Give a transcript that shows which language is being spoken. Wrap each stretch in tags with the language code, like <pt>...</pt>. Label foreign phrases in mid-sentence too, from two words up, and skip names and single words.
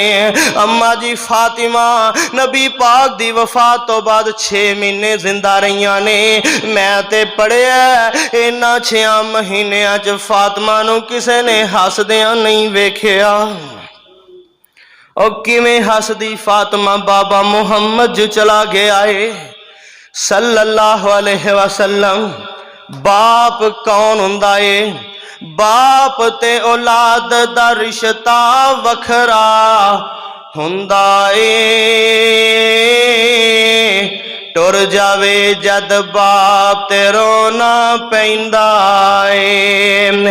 <pa>اماں جی فاطمہ نبی پاک دی وفات توں بعد 6 مہینے زندہ رہیاں نے. میں تے پڑھیا انہاں 6 مہینیاں چ فاطمہ نوں کسے نے ہسدیاں نہیں ویکھیا. اور کویں ہسدی فاطمہ بابا محمد جو چلا گیا ہے</pa> <ar>صلى الله عليه وسلم.</ar> <pa>باپ کون ہندا ہے? باپ تے اولاد دا رشتہ وکھرا ہندا ہے. ٹر جاوے جد باپ تے رونا پیندا ہے.</pa>